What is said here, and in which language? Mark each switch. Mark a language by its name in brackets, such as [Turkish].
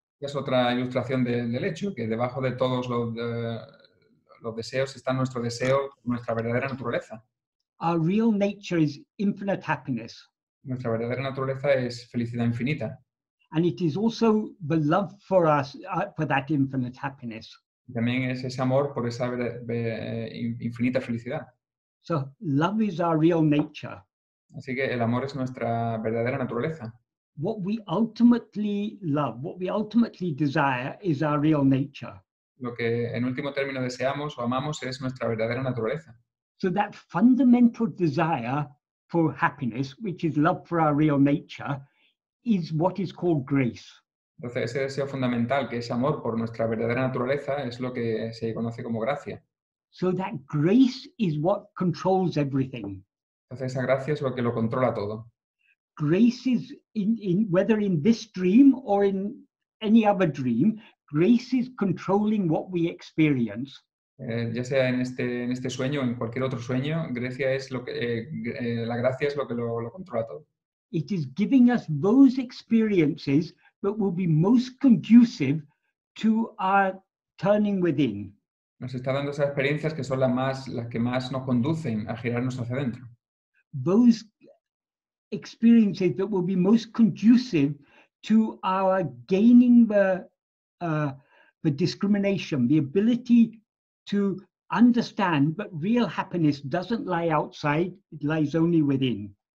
[Spanish] Es otra ilustración del hecho, que debajo de todos los deseos está nuestro deseo, nuestra verdadera naturaleza. [English] Our real nature is infinite happiness. [Spanish] Nuestra verdadera naturaleza es felicidad infinita. [English] And it is also the love for us, for that infinite happiness. [Spanish] También es ese amor por esa infinita felicidad. [English] So love is our real nature. [Spanish] Así que el amor es nuestra verdadera naturaleza. [English] What we ultimately love, what we ultimately desire is our real nature. [Spanish] Lo que en último término deseamos o amamos es nuestra verdadera naturaleza. [English] So that fundamental desire for happiness, which is love for our real nature, is what is called grace. [Spanish] Entonces, ese deseo fundamental, que es amor por nuestra verdadera naturaleza, es lo que se conoce como gracia. [English] So that grace is what controls everything. [Spanish] Entonces, esa gracia es lo que lo controla todo. [English] Grace is, whether in this dream or in any other dream, grace is controlling what we experience. [Spanish] Ya sea en este sueño o en cualquier otro sueño, la gracia es lo que lo controla todo. [English] It is giving us those experiences that will be most conducive to our turning within. [Spanish] Nos está dando esas experiencias que son las que más nos conducen a girarnos hacia adentro. [English] Those experiences that will be most conducive to our gaining the discrimination, the ability to understand that real happiness doesn't lie outside, it lies only within.